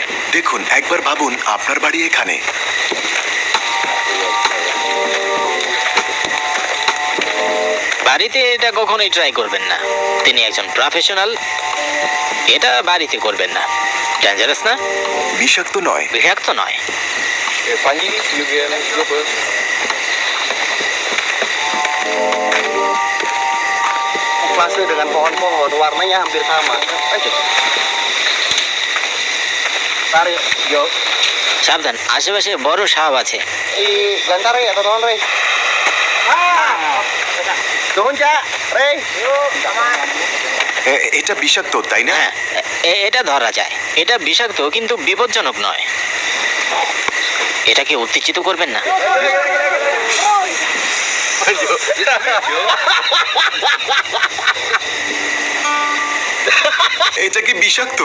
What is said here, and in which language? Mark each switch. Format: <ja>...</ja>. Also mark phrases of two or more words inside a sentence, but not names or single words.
<bn>দেখুন, একবার ভাবুন আপনার বাড়ি এখানে। বাড়িতে এটা কখনোই ট্রাই করবেন না। তিনি একজন প্রফেশনাল। এটা বাড়িতে করবেন না। ডেঞ্জারাস না? বিষাক্ত নয়। বিষাক্ত নয়।</bn> <id>Fase dengan pohon-pohon warnanya hampir sama. Ayo. Tarik, yo.</id> <bn>সাবধান, আশেপাশে বড় সাপ আছে।</bn> <id>Lantar ya, teman Rey. Turun, Cak. Rey. Yuk, sama.</id> <bn>এটা বিষাক্ত, তাই না? হ্যাঁ, এটা ধরা যায়। এটা বিষাক্ত কিন্তু বিপজ্জনক নয়। এটাকে উত্তেজিত করবেন না। এটা কি বিষাক্ত?</bn>